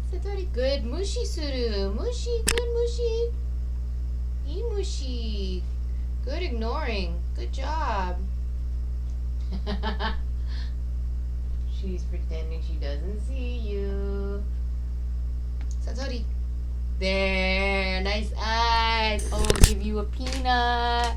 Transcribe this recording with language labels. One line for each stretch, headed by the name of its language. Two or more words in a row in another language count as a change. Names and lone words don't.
Japanese: Satori, good. 無視する. Mushi, good mushi. え、無視.
English: Good ignoring. Good job. She's pretending she doesn't see you. Satori. There. Nice eyes. Oh, give you a peanut.